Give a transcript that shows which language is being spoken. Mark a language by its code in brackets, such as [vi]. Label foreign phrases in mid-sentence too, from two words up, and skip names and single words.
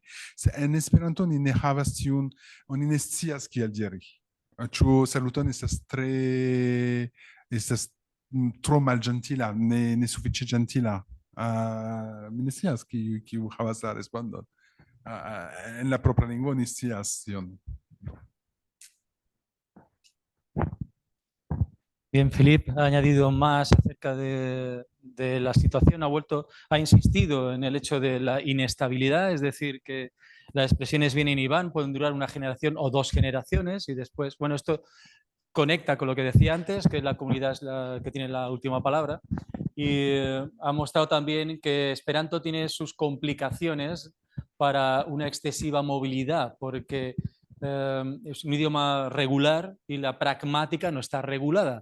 [eo] En Esperanto oni ne havas tiun, oni ne scias kiel diri. Ĉu saluton estas tro malĝentila, ne sufiĉe ĝentila. Mi ne scias kiu havas la respondon. En la propra lingvo ni scias tion. [es] Bien, Philippe ha añadido más acerca de la situación, ha insistido en el hecho de la inestabilidad, es decir, que las expresiones vienen y van, pueden durar una generación o 2 generaciones y después, bueno, esto conecta con lo que decía antes, que la comunidad es la que tiene la última palabra, y ha mostrado también que Esperanto tiene sus complicaciones para una excesiva movilidad, porque es un idioma regular y la pragmática no está regulada.